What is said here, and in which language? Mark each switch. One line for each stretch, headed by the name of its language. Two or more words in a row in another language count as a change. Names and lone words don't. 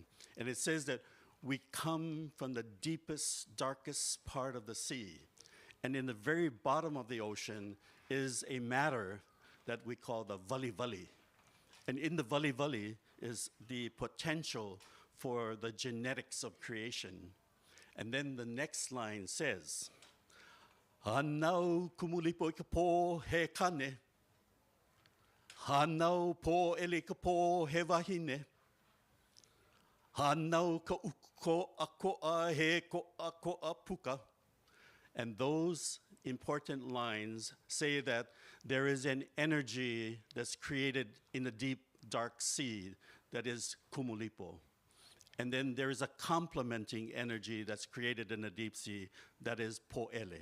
English: And it says that we come from the deepest, darkest part of the sea. And in the very bottom of the ocean is a matter that we call the vali vali. And in the vali vali is the potential for the genetics of creation. And then the next line says,
Hawaiian: Hanau Kumulipo ka po he kane. Hanau po ele ka po he wahine. Hanau ka uko akoa he ko akoa puka.
English: And those important lines say that there is an energy that's created in the deep, dark sea that is Kumulipo. And then there is a complementing energy that's created in the deep sea that is Po'ele.